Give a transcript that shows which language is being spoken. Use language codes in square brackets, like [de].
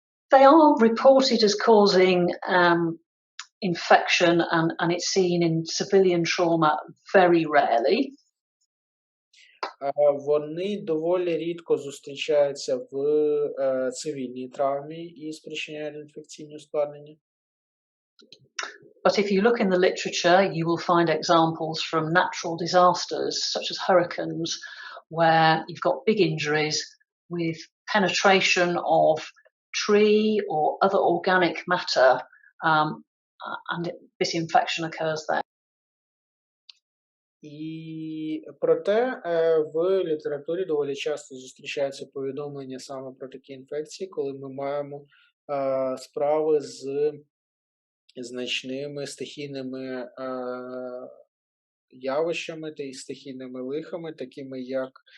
[en] They are reported as causing infection and it's seen in civilian trauma very rarely. [uk] Вони доволі рідко зустрічаються в цивільній травмі і спричиняють інфекційні ускладнення. [en] But if you look in the literature, you will find examples from natural disasters, such as hurricanes, where you've got big injuries with penetration of tree or other organic matter, and this infection occurs there. [uk] І проте в літературі доволі часто зустрічаються повідомлення саме про такі інфекції, коли ми маємо справи з значними стихійними явищами та й стихійними лихами, такими як